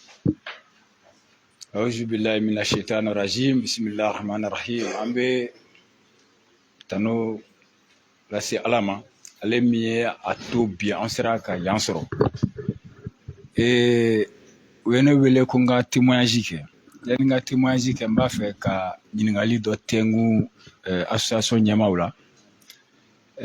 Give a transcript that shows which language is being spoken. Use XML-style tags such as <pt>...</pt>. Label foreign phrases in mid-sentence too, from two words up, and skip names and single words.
<ar>أعوذ بالله من الشيطان الرجيم. بسم الله الرحمن الرحيم.</ar> <bm>An bɛ tano lase Ala ma, ale min ye a to bi an sera ka yan sɔrɔ. U ye ne wele ko n ka témoignage kɛ. Yani n ka témoignage kɛ, n b'a fɛ ka ɲininkali dɔ tɛngu association ɲɛmaaw la.</bm>